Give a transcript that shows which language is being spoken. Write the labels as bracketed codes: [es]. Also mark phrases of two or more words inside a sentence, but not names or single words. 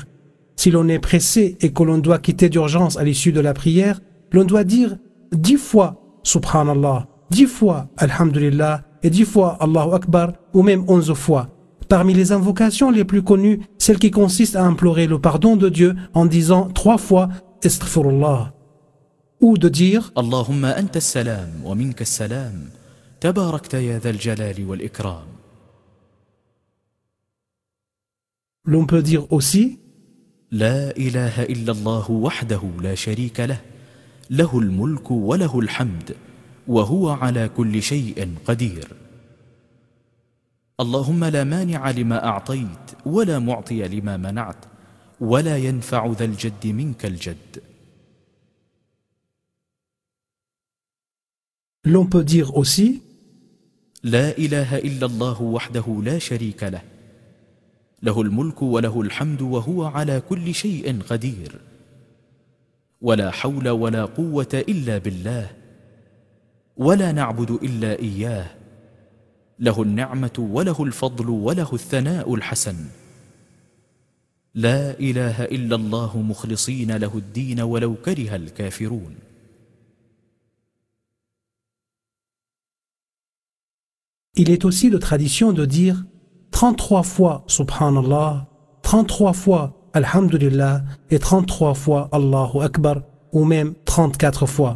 [fr] Si l'on est pressé et que l'on doit quitter d'urgence à l'issue de la prière, l'on doit dire 10 fois Subhanallah, 10 fois Alhamdulillah et 10 fois [ar] الله أكبر [fr] ou même 11 fois. Parmi les invocations les plus connues, celle qui consiste à implorer le pardon de Dieu en disant 3 fois Astaghfirullah, ou de dire [ar] اللهم أنت السلام ومنك السلام تباركت يا ذا الجلال والإكرام. [fr] L'on peut dire aussi [ar] لا إله إلا الله وحده لا شريك له، له الملك وله الحمد وهو على كل شيء قدير. اللهم لا مانع لما أعطيت ولا معطي لما منعت ولا ينفع ذا الجد منك الجد. [fr] L'on peut dire aussi [ar] لا إله إلا الله وحده لا شريك له، له الملك وله الحمد وهو على كل شيء قدير. ولا حول ولا قوة إلا بالله، ولا نعبد إلا إياه. له النعمة وله الفضل وله الثناء الحسن. لا إله إلا الله مخلصين له الدين ولو كره الكافرون. [fr] Il est aussi de tradition de dire 33 fois Subhanallah, 33 fois Alhamdulillah et 33 fois [ar] الله أكبر, [fr] ou même 34 fois.